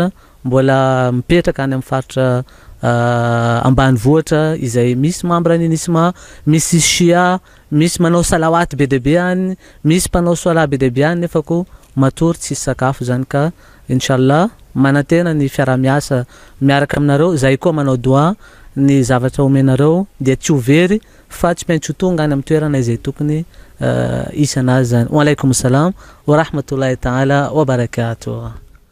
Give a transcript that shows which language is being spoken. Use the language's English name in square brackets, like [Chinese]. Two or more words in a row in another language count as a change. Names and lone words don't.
[Malagasy] mbola mipetraka any amin'ny faritra ambanivohitra izay misy membre ny nisma misy shia misy manao salawat be de be any misy mpanao sola be de be any nefa ko matory tsisy sakafo zany ka inshallah manantena ny fiara-miasa miaraka aminareo zay koa manao doa ny zavatra omenareo dia tsy overy fa tsy maintsy tonga any amin'ny toerana izay tokony isanazy zany. [Arabic] وعليكم السلام ورحمة الله تعالى وبركاته.